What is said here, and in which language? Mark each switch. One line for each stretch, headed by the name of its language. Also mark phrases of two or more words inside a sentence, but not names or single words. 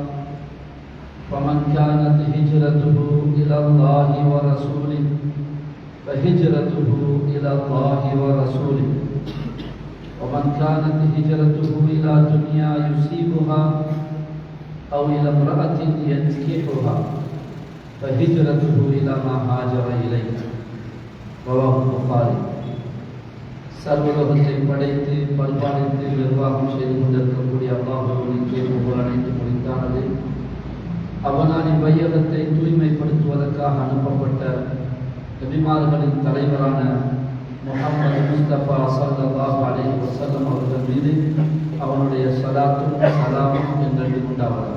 Arabic: فمن كانت هجرته إلى الله ورسوله فهجرته إلى الله ورسوله، ومن كانت هجرته إلى دنيا يصيبها أو إلى امرأة ينكحها فهجرته إلى ما هاجر إليه. رواه البخاري.
Tamil: சர்வலோகத்தை படைத்து பரிபாலித்து நிர்வாகம் செய்து கொண்டிருக்கக்கூடிய அல்லாஹ்வுக்கு புகழ் அனைத்து முடித்தானது. அவனானின் வையகத்தை தூய்மைப்படுத்துவதற்காக அனுப்பப்பட்ட நபிமார்களின் தலைவரான முஹம்மது முஸ்தபா
Arabic: صلى الله عليه وسلم
Tamil: அவர்கள் மீது அவனுடைய ஸலாத்தும் ஸலாமும் என்றென்று உண்டாவதாக.